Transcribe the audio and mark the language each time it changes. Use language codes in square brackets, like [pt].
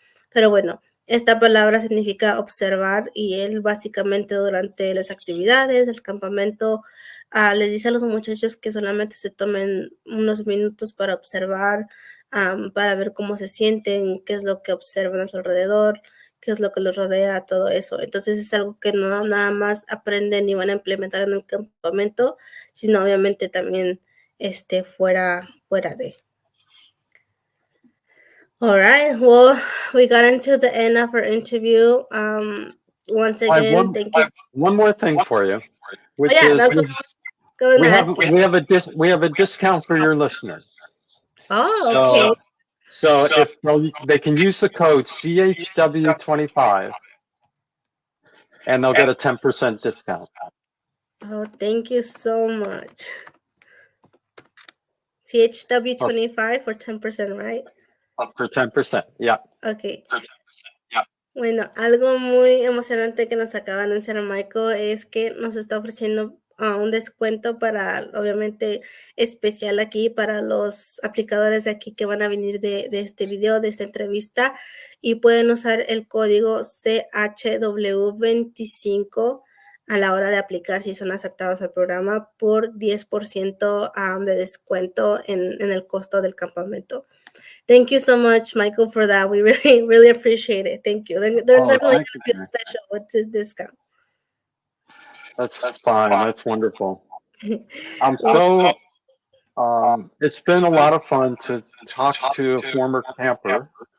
[es] Pero bueno, esta palabra significa observar y él básicamente durante las actividades del campamento les dice a los muchachos que solamente se tomen unos minutos para observar, para ver cómo se sienten, qué es lo que observan a su alrededor, qué es lo que los rodea, todo eso. Entonces es algo que no nada más aprenden y van a implementar en el campamento, sino obviamente también fuera de. [en] All right. Well, we got into the end of our interview. Once again, thank you. One more thing for you, which that's what we have a discount for your listeners. Oh, okay. So if they can use the code CHW25, and they'll get a 10% discount. Oh, thank you so much. CHW25 for 10%, right? For 10%, yeah. Okay. [es] Bueno, algo muy emocionante que nos acaba de anunciar Michael es que nos está ofreciendo un descuento para, obviamente, especial aquí para los aplicadores de aquí que van a venir de este video, de esta entrevista, y pueden usar el código CHW25 a la hora de aplicar si son aceptados al programa por 10% de descuento en el costo del campamento. [en] Thank you so much, Michael, for that. We really, really appreciate it. Thank you. They're definitely going to be special with this discount. That's fine. That's wonderful. I'm so, it's been a lot of fun to talk to a former camper.